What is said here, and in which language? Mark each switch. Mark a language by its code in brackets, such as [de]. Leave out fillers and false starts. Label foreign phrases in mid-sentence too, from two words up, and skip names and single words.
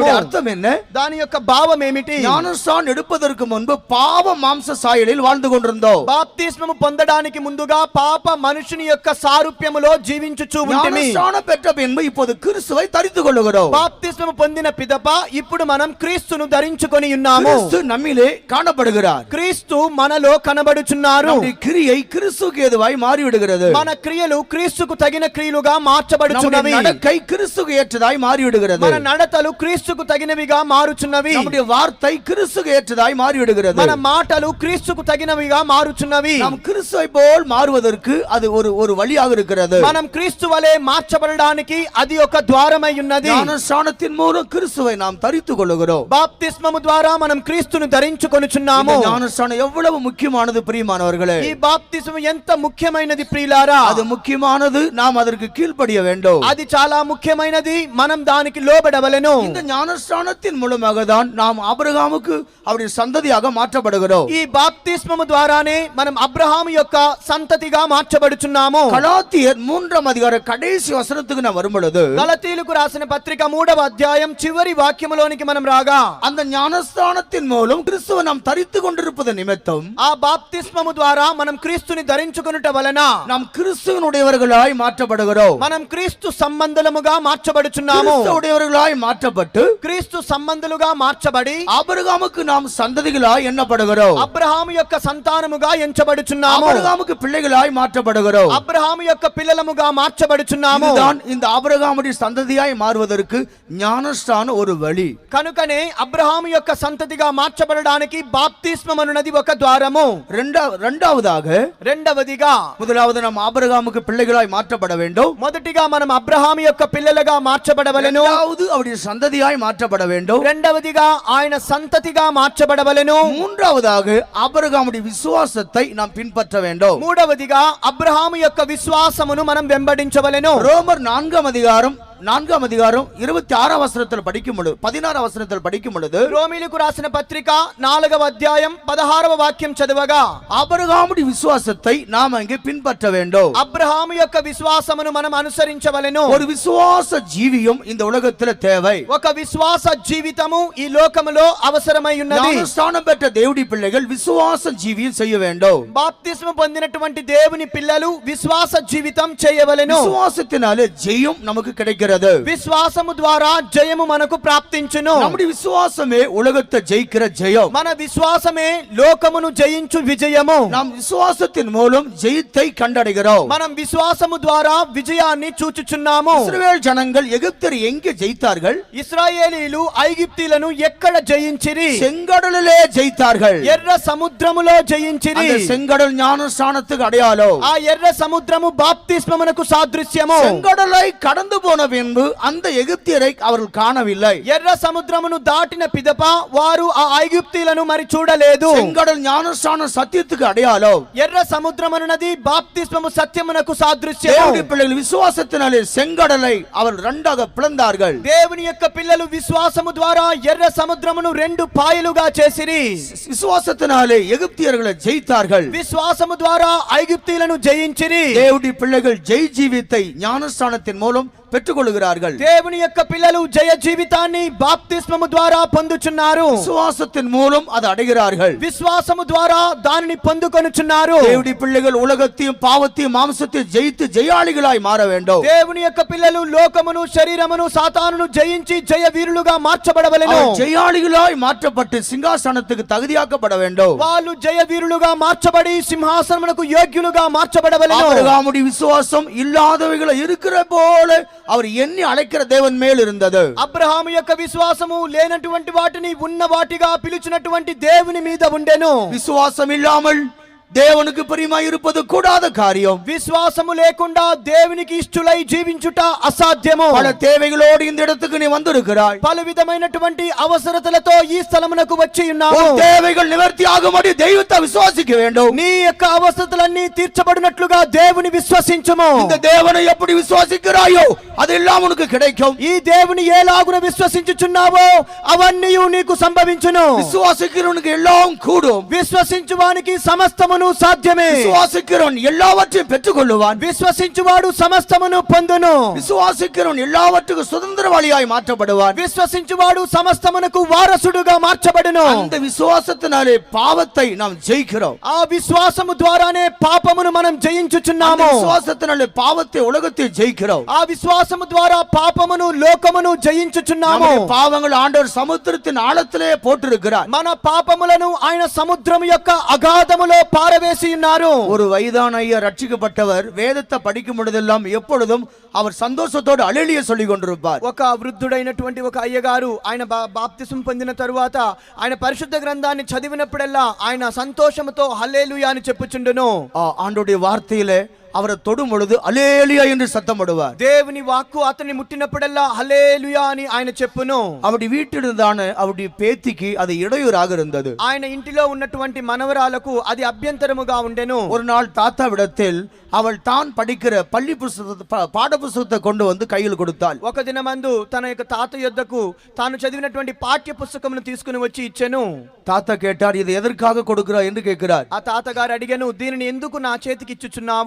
[ta] அர்த்தம் என்ன? [te] దాని యొక్క భావం ఏమిటి? [ta] ஞானஸ்நானம் எடுப்பதற்கு முன்பு பாவ மாம்ச சாயலில் வாழ்ந்து கொண்டிருந்தோம். [te] బాప్తిస్మము పొందడానికి ముందుగా పాప మనుషుని యొక్క సారూప్యములో జీవించుచు ఉంటిమి. [ta] ஞானஸ்நானம் பெற்ற பின்பு இப்போது கிறிஸ்துவை தரித்துக் கொள்கிறோம். [te] బాప్తిస్మము పొందిన పిదప ఇప్పుడు మనం క్రీస్తును ధరించుకొని ఉన్నాము. [ta] கிறிஸ்து நம்மிலே காணப்படுகிறார். [te] క్రీస్తు మనలో కనబడుచున్నారు. [ta] நம்முடைய கிரியை கிறிஸ்துவுக்கு ஏதுவாய் மாறிவிடுகிறது. [te] మన క్రియలు క్రీస్తుకు తగిన క్రియలుగా మార్చబడుచున్నవి. [ta] நம்முடைய நடக்கை கிறிஸ்துவுக்கு ஏற்றதாய் மாறிவிடுகிறது. [te] మన నడతలు క్రీస్తుకు తగినవిగా మారుచున్నవి. [ta] நம்முடைய வார்த்தை கிறிஸ்துவுக்கு ஏற்றதாய் மாறிவிடுகிறது. [te] మన మాటలు క్రీస్తుకు తగినవిగా మారుచున్నవి. [ta] நாம் கிறிஸ்துவை போல் மாறுவதற்கு அது ஒரு வழியாக இருக்கிறது. [te] మనం క్రీస్తు వలె మార్చబడడానికి అది ఒక ద్వారమై ఉన్నది. [ta] ஞானஸ்நானத்தின் மூலம் கிறிஸ்துவை நாம் தரித்துக் கொள்கிறோம். [te] బాప్తిస్మము ద్వారా మనం క్రీస్తును ధరించుకొనుచున్నాము. [ta] இந்த ஞானஸ்நானம் எவ்வளவு முக்கியமானது பிரியமானவர்களே. [te] ఈ బాప్తిస్మం ఎంత ముఖ్యమైనది ప్రియులారా. [ta] அது முக்கியமானது, நாம் அதற்கு கீழ்ப்படிய வேண்டும். [te] అది చాలా ముఖ్యమైనది, మనం దానికి లోబడవలెను. [ta] இந்த ஞானஸ்நானத்தின் மூலமாக தான் நாம் ஆபிரகாமுக்கு அவருடைய சந்ததியாக மாற்றப்படுகிறோம். [te] ఈ బాప్తిస్మము ద్వారానే మనం అబ్రహాము యొక్క సంతతిగా మార్చబడుచున్నాము. [ta] கலாத்தியர் 3 அதிகாரம் கடைசி வசனத்துக்கு நான் வரும் பொழுது [te] గలతీయులకు రాసిన పత్రిక 3వ అధ్యాయం చివరి వాక్యములోనికి మనం రాగా [ta] அந்த ஞானஸ்நானத்தின் மூலம் கிறிஸ்துவை நாம் தரித்துக் கொண்டிருப்பது நிமித்தம் [te] ఆ బాప్తిస్మము ద్వారా మనం క్రీస్తుని ధరించుకొనుట వలన [ta] நாம் கிறிஸ்துவினுடையவர்களாய் மாற்றப்படுகிறோம். [te] మనం క్రీస్తు సంబంధులముగా మార్చబడుచున్నాము. [ta] கிறிஸ்துவுடையவர்களாய் மாற்றப்பட்டு [te] క్రీస్తు సంబంధులుగా మార్చబడి [ta] ஆபிரகாமுக்கு நாம் சந்ததிகளாய் எண்ணப்படுகிறோம். [te] అబ్రహాము యొక్క సంతానముగా ఎంచబడుచున్నాము. [ta] ஆபிரகாமுக்கு பிள்ளைகளாய் மாற்றப்படுகிறோம். [te] అబ్రహాము యొక్క పిల్లలముగా మార్చబడుచున్నాము. [ta] இதுதான் இந்த ஆபிரகாமுடைய சந்ததியாய் மாறுவதற்கு ஞானஸ்நானம் ஒரு வழி. [te] కనుకనే అబ్రహాము యొక్క సంతతిగా మార్చబడడానికి బాప్తిస్మం అనునది ఒక ద్వారము. రెండవదిగా [ta] முதலாவது நாம் ஆபிரகாமுக்கு பிள்ளைகளாய் மாற்றப்பட வேண்டும். [te] మొదటిగా మనం అబ్రహాము యొక్క పిల్లలుగా మార్చబడవలెను. [ta] இரண்டாவது அவருடைய சந்ததியாய் மாற்றப்பட வேண்டும். [te] రెండవదిగా ఆయన సంతతిగా మార్చబడవలెను. [ta] மூன்றாவதாக ஆபிரகாமுடைய விசுவாசத்தை நாம் பின்பற்ற வேண்டும். [te] మూడవదిగా అబ్రహాము యొక్క విశ్వాసమును మనం వెంబడించవలెను. [ta] ரோமர் 4 அதிகாரம் 26 வசனத்தில் படிக்கும் பொழுது 16 வசனத்தில் படிக்கும் பொழுது [te] రోమీయులకు రాసిన పత్రిక 4వ అధ్యాయం 16వ వాక్యం చదవగా [ta] ஆபிரகாமுடைய விசுவாசத்தை நாம் அங்கே பின்பற்ற வேண்டும். [te] అబ్రహాము యొక్క విశ్వాసమును మనం అనుసరించవలెను. [ta] ஒரு விசுவாச ஜீவியம் இந்த உலகத்தில் தேவை. [te] ఒక విశ్వాస జీవితము ఈ లోకములో అవసరమై ఉన్నది. [ta] ஞானஸ்நானம் பெற்ற தேவனுடைய பிள்ளைகள் விசுவாச ஜீவியம் செய்ய வேண்டும். [te] బాప్తిస్మం పొందినటువంటి దేవుని పిల్లలు విశ్వాస జీవితం చేయవలెను. [ta] விசுவாசத்தினாலே ஜெயம் நமக்கு கிடைக்கிறது. [te] విశ్వాసము ద్వారా జయము మనకు ప్రాప్తించును. [ta] நம்முடைய விசுவாசமே உலகத்தை ஜெயிக்கிற ஜெயம். [te] మన విశ్వాసమే లోకమును జయించు విజయము. [ta] நாம் விசுவாசத்தின் மூலம் ஜெயத்தை கண்டடைகிறோம். [te] మనం విశ్వాసము ద్వారా విజయాన్ని చూచుచున్నాము. [ta] இஸ்ரவேல் ஜனங்கள் எகிப்தர் எங்கே ஜெயித்தார்கள்? [te] ఇశ్రాయేలీలు ఐగుప్తీయులను ఎక్కడ జయించిరి? [ta] செங்கடலிலே ஜெயித்தார்கள். [te] ఎర్ర సముద్రములో జయించిరి. [ta] அந்த செங்கடல் ஞானஸ்நானத்துக்கு அடையாளம். [te] ఆ ఎర్ర సముద్రము బాప్తిస్మమునకు సాదృశ్యము. [ta] செங்கடலை கடந்து போன பின்பு அந்த எகிப்தியரை அவர்கள் காணவில்லை. [te] ఎర్ర సముద్రమును దాటిన పిదప వారు ఆ ఐగుప్తీయులను మరి చూడలేదు. [ta] செங்கடல் ஞானஸ்நான சத்தியத்துக்கு அடையாளம். [te] ఎర్ర సముద్రమనున్నది బాప్తిస్మము సత్యమునకు సాదృశ్యం. [ta] தேவனுடைய பிள்ளைகள் விசுவாசத்தினாலே செங்கடலை அவர் இரண்டாக பிளந்தார்கள். [te] దేవుని యొక్క పిల్లలు విశ్వాసము ద్వారా ఎర్ర సముద్రమును రెండు పాయలుగా చేసిరి. [ta] விசுவாசத்தினாலே எகிப்தியர்களை ஜெயித்தார்கள். [te] విశ్వాసము ద్వారా ఐగుప్తీయులను జయించిరి. [ta] தேவனுடைய பிள்ளைகள் ஜெய் ஜீவித்தை ஞானஸ்நானத்தின் மூலம் பெற்றுக்கொள்கிறார்கள். [te] దేవుని యొక్క పిల్లలు జయ జీవితాన్ని బాప్తిస్మము ద్వారా పొందుచున్నారు. [ta] விசுவாசத்தின் மூலம் அதை அடைகிறார்கள். [te] విశ్వాసము ద్వారా దానిని పొందుకొనుచున్నారు. [ta] தேவனுடைய பிள்ளைகள் உலகத்தையும் பாவத்தையும் மாம்சத்தையும் ஜெயித்து ஜெயாளிகளாய் மாற வேண்டும். [te] దేవుని యొక్క పిల్లలు లోకమును శరీరమును సాతానును జయించి జయ వీరులుగా మార్చబడవలెను. [ta] ஜெயாளிகளாய் மாற்றப்பட்டு சிங்காசனத்துக்கு தகுதியாக்கப்பட வேண்டும். [te] వాళ్ళు జయ వీరులుగా మార్చబడి సింహాసనమునకు యోగ్యులుగా మార్చబడవలెను. [ta] ஆபிரகாமுடைய விசுவாசம் இல்லாதவைகளை இருக்கிற போல அவர் எண்ணி அழைக்கிற தேவன் மேல் இருந்தது. [te] అబ్రహాము యొక్క విశ్వాసము లేనటువంటి వాటిని ఉన్న వాటిగా పిలుచున్నటువంటి దేవుని మీద ఉండెను. [ta] விசுவாசம் இல்லாமல் தேவனுக்கு பிரியமாய் இருப்பது கூடாத காரியம். [te] విశ్వాసము లేకుండా దేవునికి ఇష్టలై జీవించుట అసాధ్యము. [ta] பல தேவைகளோடு இந்த இடத்துக்கு நீ வந்திருக்கிறாய். [te] పలు విధమైనటువంటి అవసరతలతో ఈ స్థలమునకు వచ్చి ఉన్నావు. [ta] உன் தேவைகள் நிவர்த்தி ஆகும்படி தெய்வத்தை விசுவாசிக்க வேண்டும். [te] నీ యొక్క అవసరతలన్నీ తీర్చబడినట్లుగా దేవుని విశ్వసించుము. [ta] இந்த தேவனை எப்படி விசுவாசிக்கிறாயோ அதெல்லாம் உனக்கு கிடைக்கும். [te] ఈ దేవుని ఏలాగున విశ్వసించుచున్నావో అవన్నీ నీకు సంభవించును. [ta] விசுவாசிக்கிறவனுக்கு எல்லாம் கூடும். [te] విశ్వసించువానికి సమస్తమును సాధ్యమే. [ta] விசுவாசிக்கிறவன் எல்லாவற்றையும் பெற்றுக்கொள்ளுவான். [te] విశ్వసించువాడు సమస్తమును పొందును. [ta] விசுவாசிக்கிறவன் எல்லாவற்றுக்கும் சுதந்திரவாளியாய் மாற்றப்படுவான். [te] విశ్వసించువాడు సమస్తమునకు వారసుడుగా మార్చబడును. [ta] அந்த விசுவாசத்தினாலே பாவத்தை நாம் ஜெயிக்கிறோம். [te] ఆ విశ్వాసము ద్వారానే పాపమును మనం [ta] அந்த [te] జయించుచున్నాము. [ta] விசுவாசத்தினாலே பாவத்தை உலகத்தை ஜெயிக்கிறோம். [te] ఆ విశ్వాసము ద్వారా పాపమును లోకమును జయించుచున్నాము. [ta] நம்முடைய பாவங்கள் ஆண்டவர் சமுத்திரத்தின் ஆழத்திலே போட்டிருக்கிறார். [te] మన పాపములను ఆయన సముద్రము యొక్క అగాధములో పారవేసి ఉన్నారు. [ta] ஒரு வயதான ஐயா ரட்சிக்கப்பட்டவர் வேதத்தை படிக்கும் பொழுதெல்லாம் எப்பொழுதும் அவர் சந்தோஷத்தோடு அலலிய சொல்லிக் கொண்டிருப்பார். [te] ఒక వృద్ధుడైనటువంటి ఒక అయ్యగారు ఆయన బాప్తిసం పొందిన తరువాత ఆయన పరిశుద్ధ గ్రంథాన్ని చదివినప్పుడల్లా ఆయన సంతోషముతో హల్లెలూయా అని చెప్పుచుండును. [ta] ஆண்டோடைய வார்த்தையிலே அவரை தொடும் பொழுது அலேலியா என்று சத்தமிடுவார். [te] దేవుని వాక్కు అతన్ని ముట్టినప్పుడల్లా హల్లెలూయా అని ఆయన చెప్పును. [ta] அவருடைய வீட்டில்தான அவருடைய பேத்திக்கு அது இடையூறாக இருந்தது. [te] ఆయన ఇంటిలో ఉన్నటువంటి మనవరాలకు అది అభ్యంతరముగా ఉండెను. [ta] ஒரு நாள் தாத்தாவிடத்தில் அவள் தான் படிக்கிற பள்ளி புஸ்தகத்தை பாட புஸ்தகத்தை கொண்டு வந்து கையில் கொடுத்தாள். [te] ఒక దినమందు తన యొక్క తాత యొద్దకు తాను చదివినటువంటి పాఠ్య పుస్తకమును తీసుకుని వచ్చి ఇచ్చెను. [ta] தாத்தா கேட்டார், இது எதற்காக கொடுக்கிறார் என்று கேட்கிறார். [te] ఆ తాతగారు అడిగాను, దీనిని ఎందుకు నా చేతికి ఇచ్చుచున్నావు?